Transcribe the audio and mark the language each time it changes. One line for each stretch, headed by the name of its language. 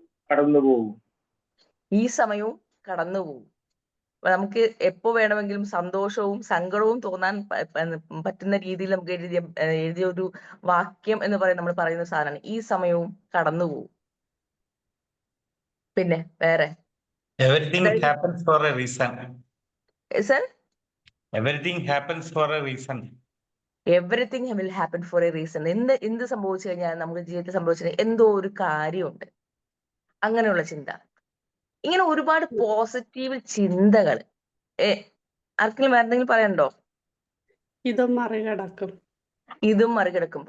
Malayalam: കടന്നു പോകും. ഈ സമയവും കടന്നു പോകും. അപ്പൊ നമുക്ക് എപ്പോ വേണമെങ്കിലും സന്തോഷവും സങ്കടവും തോന്നാൻ പറ്റുന്ന രീതിയിൽ നമുക്ക് എഴുതിയ ഒരു വാക്യം എന്ന് പറയുന്നത് നമ്മൾ പറയുന്ന സാധനമാണ് ഈ സമയവും കടന്നു പോകും. പിന്നെ വേറെ
English: Everything happens for a reason.
Malayalam: Sir,
English: Everything happens for a reason. Everything will happen for a reason.
Malayalam: എന്ത് സംഭവിച്ചു കഴിഞ്ഞാൽ നമ്മുടെ ജീവിതത്തിൽ സംഭവിച്ചത് എന്തോ ഒരു കാര്യമുണ്ട്, അങ്ങനെയുള്ള ചിന്ത. ഇങ്ങനെ ഒരുപാട് പോസിറ്റീവ് ചിന്തകൾ. ആർക്കെങ്കിലും വേറെ എന്തെങ്കിലും പറയാനുണ്ടോ? ഇതും മറികടക്കും. ഇതും മറികടക്കും.